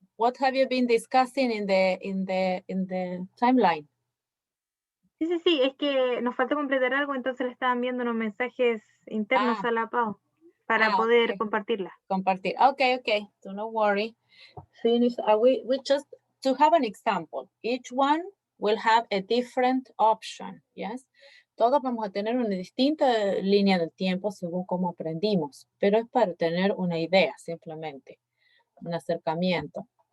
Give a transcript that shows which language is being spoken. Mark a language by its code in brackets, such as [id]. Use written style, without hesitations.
[en] what have you been discussing in the timeline? [es] Sí, es que nos falta completar algo, entonces le estaban viendo unos mensajes internos Ah. a la Pau para poder [en] Okay. [es] compartirla. Compartir. [en] Okay. Do not worry. Finish. We just to have an example. Each one will have a different option. Yes. [es] Todos vamos a tener una distinta línea del tiempo según cómo aprendimos, pero es para tener una idea simplemente, un acercamiento.